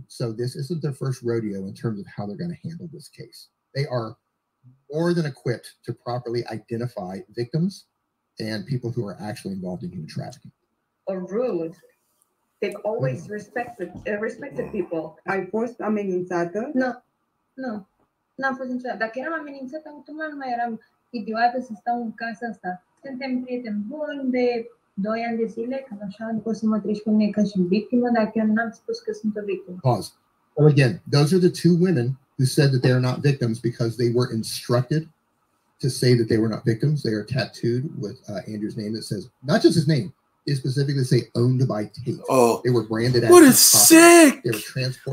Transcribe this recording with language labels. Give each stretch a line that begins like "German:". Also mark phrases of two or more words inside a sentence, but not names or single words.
English: So this isn't their first rodeo in terms of how they're going to handle this case. They are more than equipped to properly identify victims and people who are actually involved in human trafficking. Or rude. They've always respected people.
Romanian: Ai fost amenințată? Nu. N-am fost niciodată. Dacă eram amenințată, automat nu mai eram idiotă să stau în casa asta. Suntem prieteni buni de 2 ani de zile, când așa nu poți să mă treci pe mine ca și victimă, dacă eu n-am spus că sunt o victimă.
English: Pause. Well, again, those are the two women who said that they are not victims because they were instructed to say that they were not victims. They are tattooed with Andrew's name that says, not just his name, they specifically say owned by Tate. Oh, they were branded as what is sick? They were transported.